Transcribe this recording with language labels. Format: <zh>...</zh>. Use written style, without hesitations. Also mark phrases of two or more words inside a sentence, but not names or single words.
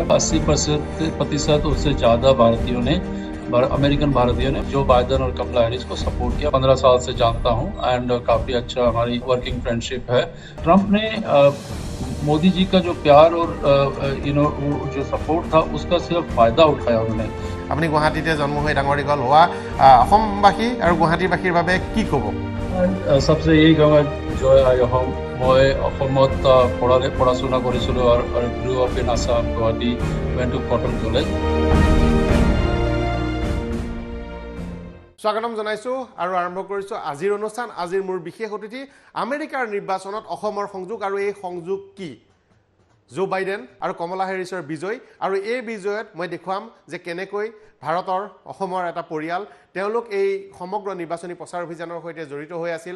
<hi>80% उससे ज़्यादा अमेरिकन भारतीयों ने जो बाइडन और कमला हैरिस को सपोर्ट किया। 15 साल से जानता हूँ, एंड काफ़ी अच्छा हमारी</hi> <en>working friendship</en> <hi>है। ट्रंप ने मोदी जी का जो प्यार और जो सपोर्ट था, उसका सिर्फ फायदा उठाया उन्होंने।</hi> <as>আপুনি গুৱাহাটীতে জন্ম হৈ ডাঙৰ দীঘল হোৱা অসমবাসী আৰু গুৱাহাটীবাসীৰ বাবে কি ক'ব?</as> <hi>सबसे यही कहूँगा,</hi> <as>জয় আই অসম। মই অসমত পঢ়া-শুনা কৰিছিলোঁ, আৰু</as> <en>grew up in Assam,</en> <as>গুৱাহাটী,</as> <en>went to কটন কলেজ।</en> <as>স্বাগতম জনাইছোঁ আৰু আৰম্ভ কৰিছোঁ আজিৰ অনুষ্ঠান। আজিৰ মোৰ বিশেষ অতিথি আমেৰিকাৰ নিৰ্বাচনত অসমৰ সংযোগ, আৰু এই সংযোগ কি? জো বাইডেন আৰু কমলা হেৰিছৰ বিজয়, আৰু এই বিজয়ত মই দেখুৱাম যে কেনেকৈ ভাৰতৰ অসমৰ এটা পৰিয়াল তেওঁলোক এই সমগ্ৰ নিৰ্বাচনী প্ৰচাৰ অভিযানৰ সৈতে জড়িত হৈ আছিল।</as>